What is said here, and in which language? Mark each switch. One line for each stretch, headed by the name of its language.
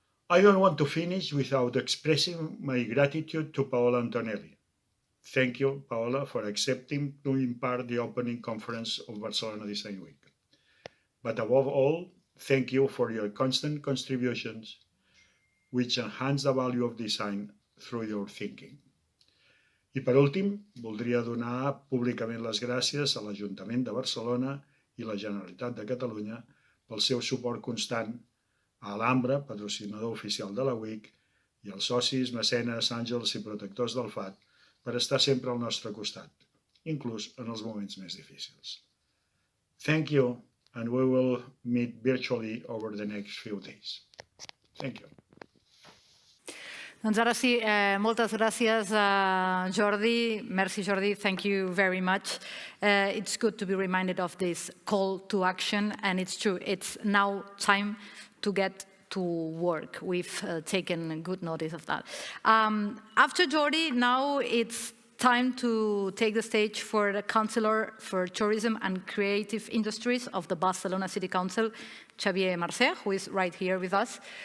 English: I don't want to finish without expressing my gratitude to Paola Antonelli. Thank you, Paola, for accepting to impart the opening conference of Barcelona Design Week. But above all, thank you for your constant contributions, which enhance the value of design through your thinking.
Catalan: I per últim, voldria donar públicament les gràcies a l'Ajuntament de Barcelona i la Generalitat de Catalunya pel seu suport constant, a l'Ambra, patrocinador oficial de la WIC, i als socis, mecenes, àngels i protectors del FAT per estar sempre al nostre costat, inclús en els moments més difícils.
English: Thank you, and we will meet virtually over the next few days. Thank you.
Catalan: Doncs ara sí, moltes gràcies, Jordi.
English: Merci, Jordi. Thank you very much. It's good to be reminded of this call to action, and it's true. It's now time to get to work. We've taken good notice of that. After Jordi, now it's time to take the stage for the Councillor for Tourism and Creative Industries of the Barcelona City Council, Xavier Mercè, who is right here with us.